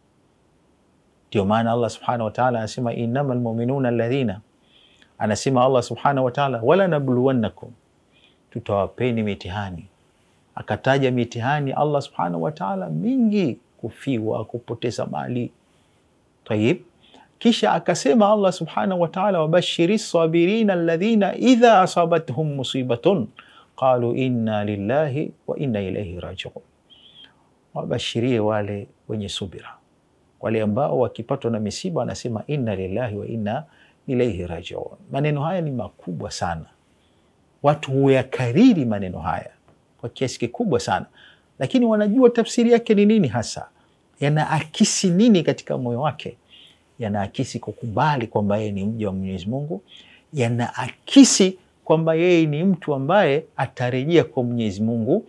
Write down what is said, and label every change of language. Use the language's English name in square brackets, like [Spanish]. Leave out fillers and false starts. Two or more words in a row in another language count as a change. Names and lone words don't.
[Swahili] Ndio maana [Arabic] الله سبحانه وتعالى [Swahili] anasema [Arabic] إنما المؤمنون الذين, [Swahili] anasema [Arabic] الله سبحانه وتعالى ولنبلونكم, [Swahili] tutawapeni mitihani. Akataja mitihani [Arabic] الله سبحانه وتعالى [Swahili] mingi, kufiwa, kupoteza mali. [Arabic] Tayib, [Swahili] kisha akasema [Arabic] الله سبحانه وتعالى وبشر الصابرين الذين إذا أصابتهم مصيبة قالوا إنا لله وإنا إليه راجعون. [Swahili] Wabashirie wale wenye subira, wale ambao wakipatwa na misiba wanasema [Arabic] إنا لله وإنا إليه راجعون. [Swahili] Maneno haya ni makubwa sana, watu huyakariri maneno haya kwa kiasi kikubwa sana, lakini wanajua tafsiri yake ni nini hasa, yanaakisi nini katika moyo wake. Yanaakisi kukubali kwamba yeye ni mja wa Mwenyezi Mungu, yanaakisi kwamba yeye ni mtu ambaye atarejea kwa Mwenyezi Mungu.